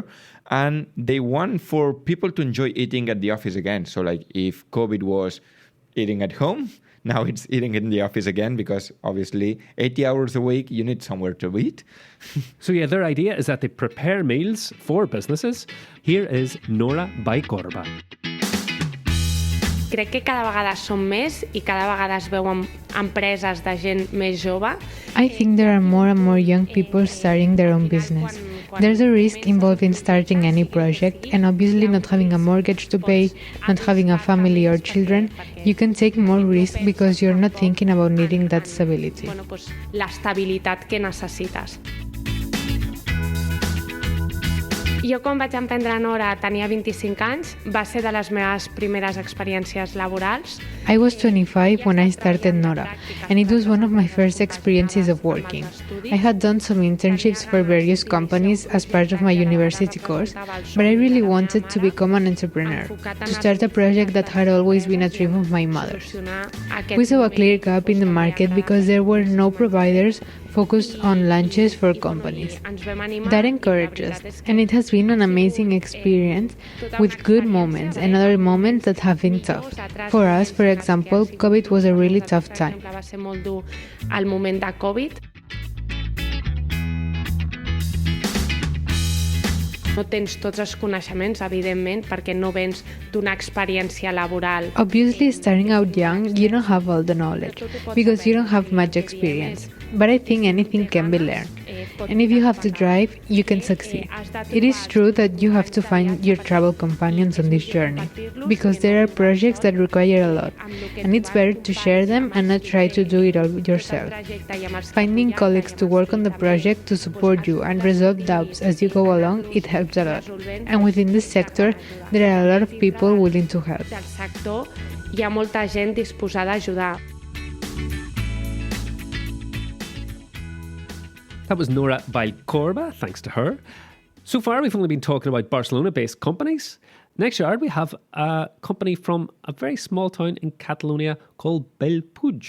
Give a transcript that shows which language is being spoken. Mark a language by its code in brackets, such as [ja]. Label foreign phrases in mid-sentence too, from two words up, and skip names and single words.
[en] And they want for people to enjoy eating at the office again. So like if COVID was eating at home, now it's eating in the office again, because obviously 80 hours a week, you need somewhere to eat. So yeah, their idea is that they prepare meals for businesses. Here is Nora Vallcorba. [ca] Crec que cada vegada som més i cada vegada es veuen empreses de gent més jove. [en] I think there are more and more young people starting their own business. There's a risk involved in starting any project, and obviously not having a mortgage to pay, not having a family or children, you can take more risk because you're not thinking about needing that stability. [es] Bueno, pues [ca] l'estabilitat que necessites. Jo quan vaig emprendre Nora tenia 25 anys, va ser de les meves primeres experiències laborals. [en] I was 25 when I started Nora, and it was one of my first experiences of working. I had done some internships for various companies as part of my university course, but I really wanted to become an entrepreneur, to start a project that had always been a dream of my mother's. We saw a clear gap in the market because there were no providers focused on lunches for companies. That encouraged us, and it has been an amazing experience with good moments and other moments that have been tough. For us, for example, COVID was a really tough time. [ca] Va ser molt dur al moment de Covid. No tens tots els coneixements, evidentment, perquè no vens d'una experiència laboral. [en] Obviously, starting out young, you don't have all the knowledge because you don't have much experience. But I think anything can be learned. And if you have to drive, you can succeed. It is true that you have to find your travel companions on this journey, because there are projects that require a lot, and it's better to share them and not try to do it all yourself. Finding colleagues to work on the project to support you and resolve doubts as you go along, it helps a lot. And within this sector, there are a lot of people willing to help. [ca] Del sector hi ha molta gent disposada a ajudar. [en] That was Nora Vallcorba, thanks to her. So far, we've only been talking about Barcelona-based companies. Next, Gerard, we have a company from a very small town in Catalonia called Bellpuig.